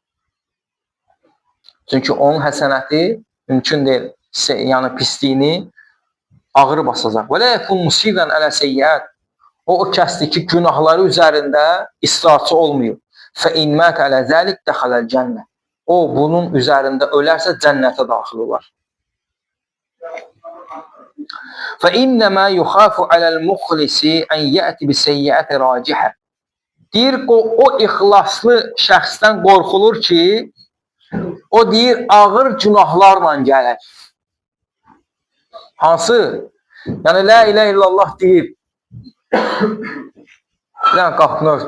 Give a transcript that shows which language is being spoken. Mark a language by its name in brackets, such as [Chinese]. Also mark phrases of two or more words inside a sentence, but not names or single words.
[Azerbaijani] Çünki onun həsənəti mümkün deyil, yəni pisliyini ağır basacaq. Və [Arabic] لا يكون مصرا على سيئة. [Azerbaijani] O kəsdir ki, günahları üzərində israrçı olmuyor. [Arabic] فإن مات على ذلك دخل الجنة. [Azerbaijani] O, bunun üzərində ölərsə cənnətə daxil olar. [Arabic] فَإِنَّمَا يُخَافُ عَلَى الْمُخْلِسِ أَنْ يَأْتِ بِسَيِّئَةِ رَاجِحَةٍ [Azerbaijani] deyir, o ixlaslı şəxsdən qorxulur ki, o deyir, ağır günahlarla gəlir. Hansı? Yəni, [Arabic] لا إله إلا الله [Azerbaijani] deyib. Yəni, qapını ört.